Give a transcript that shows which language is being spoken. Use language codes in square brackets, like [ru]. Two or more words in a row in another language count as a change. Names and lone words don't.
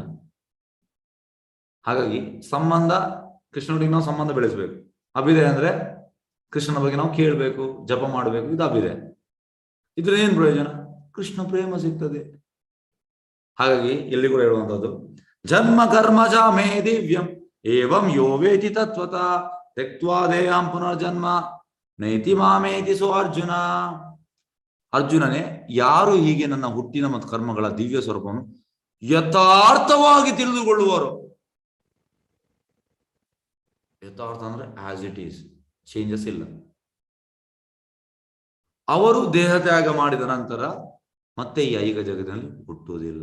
[kn] ಹಾಗಾಗಿ ಸಂಬಂಧ, ಕೃಷ್ಣನಿಗೆ ನಾವು ಸಂಬಂಧ ಬೆಳೆಸಬೇಕು. ಅಭಿದಯ ಅಂದ್ರೆ ಕೃಷ್ಣನ ಬಗ್ಗೆ ನಾವು ಕೇಳಬೇಕು, ಜಪ ಮಾಡಬೇಕು, ಇದು ಅಭಿದಯ. ಇದ್ರ ಏನ್ ಪ್ರಯೋಜನ? ಕೃಷ್ಣ ಪ್ರೇಮ ಸಿಗ್ತದೆ. ಹಾಗಾಗಿ ಎಲ್ಲಿ ಕೂಡ ಹೇಳುವಂತದ್ದು, [sa] ಜನ್ಮ ಕರ್ಮಜ ಮೇ ದಿವ್ಯಂ ಏವಂ ಯೋ ವೇತಿ ತತ್ವತ ತ್ಯಕ್ತ್ವಾ ದೇಹಾಂ ಪುನರ್ಜನ್ಮ ನೈತಿ ಮಾಮೇತಿ ಸೋ ಅರ್ಜುನ. [kn] ಅರ್ಜುನನೇ, ಯಾರು ಹೀಗೆ ನನ್ನ ಹುಟ್ಟಿನ ಮತ್ತು ಕರ್ಮಗಳ ದಿವ್ಯ ಸ್ವರೂಪವನ್ನು ಯಥಾರ್ಥವಾಗಿ ತಿಳಿದುಕೊಳ್ಳುವರು. ಯಥಾರ್ಥ ಅಂದ್ರೆ [en] as it is, [kn] ಚೇಂಜಸ್ ಇಲ್ಲ. ಅವರು ದೇಹ ತ್ಯಾಗ ಮಾಡಿದ ನಂತರ ಮತ್ತೆ ಈ ಐಹಿಕ ಜಗತ್ತಿನಲ್ಲಿ ಹುಟ್ಟುವುದಿಲ್ಲ.